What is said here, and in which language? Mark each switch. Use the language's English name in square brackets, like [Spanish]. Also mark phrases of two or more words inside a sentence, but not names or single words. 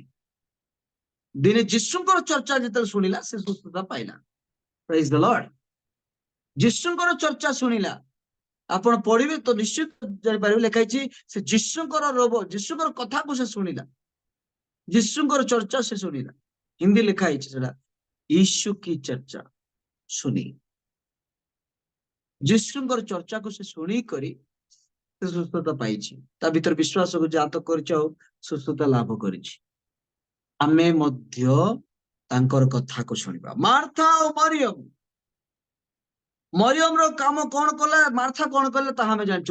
[Odia] ଦିନେ ଯୀଶୁଙ୍କର ଚର୍ଚ୍ଚା ଯେତେବେଳେ ଶୁଣିଲା ସେ ସୁସ୍ଥତା ପାଇଲା। [English] Praise the Lord. [Odia] ଯୀଶୁଙ୍କର ଚର୍ଚ୍ଚା ଶୁଣିଲା, ଆପଣ ପଢିବେ ତ ନିଶ୍ଚିତ ଜାଣିପାରିବେ, ଲେଖା ହେଇଛି ସେ ଯୀଶୁଙ୍କର ଯୀଶୁଙ୍କର କଥାକୁ ସେ ଶୁଣିଲା, ଯୀଶୁଙ୍କର ଚର୍ଚ୍ଚା ସେ ଶୁଣିଲା। ହିନ୍ଦୀ ଲେଖା ହେଇଛି ସେଟା, [Hindi] यीशु की चर्चा सुनी। [Odia] ଯୀଶୁଙ୍କର ଚର୍ଚ୍ଚାକୁ ସେ ଶୁଣି କରି ସେ ସୁସ୍ଥତା ପାଇଛି, ତା ଭିତରେ ବିଶ୍ୱାସକୁ ଜାତ କରିଛି ଆଉ ସୁସ୍ଥତା ଲାଭ କରିଛି। ଆମେ ମଧ୍ୟ ତାଙ୍କର କଥାକୁ ଶୁଣିବା। ମାର୍ଥା ଆଉ ମରିୟମର କାମ କଣ କଲା, ମାର୍ଥା କଣ କଲେ ତାହା ଆମେ ଜାଣିଛୁ।